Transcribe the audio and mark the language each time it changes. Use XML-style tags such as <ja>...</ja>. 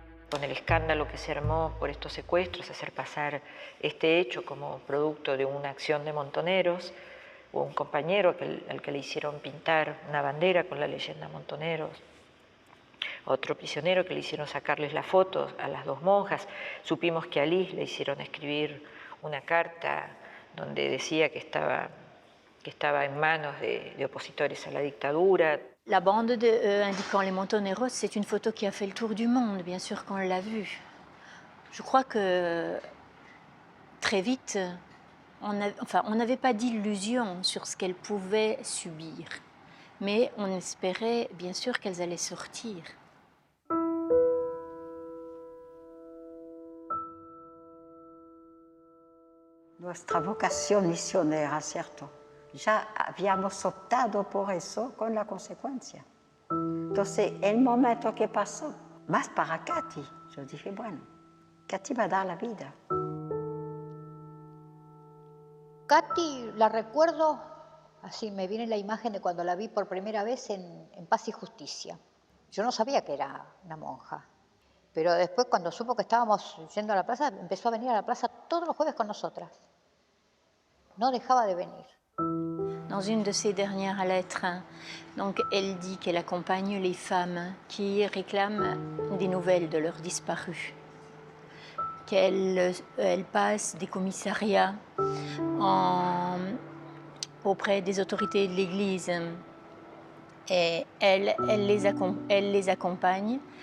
<es>Con el escándalo que se armó por estos secuestros, hacer pasar este hecho como producto de una acción de montoneros, hubo un compañero al que le hicieron pintar una bandera con la leyenda Montoneros, otro prisionero que le hicieron sacarles las fotos a las 2 monjas. Supimos que a Liz le hicieron escribir una carta donde decía que estaba en manos de opositores a la dictadura.</es> <fr>La bande indiquant les Montoneros, c'est une photo qui a fait le tour du monde, bien sûr qu'on l'a vue. Je crois que très vite, on n'avait pas d'illusion sur ce qu'elles pouvaient subir, mais on espérait bien sûr qu'elles allaient sortir.</fr> <es>Nuestra vocación misionera, ¿cierto? Ya habíamos optado por eso con la consecuencia. Entonces, el momento que pasó, más para Katy, yo dije, bueno, Katy va a dar la vida. Katy la recuerdo, así me viene la imagen de cuando la vi por primera vez en Paz y Justicia. Yo no sabía que era una monja, pero después cuando supo que estábamos yendo a la plaza, empezó a venir a la plaza todos los jueves con nosotras. No dejaba de venir.</es> <fr>Dans une de ses dernières lettres, donc elle dit qu'elle accompagne les femmes qui réclament des nouvelles de leurs disparus, qu'elle passe des commissariats auprès des autorités de l'Église et elle les accompagne.</fr>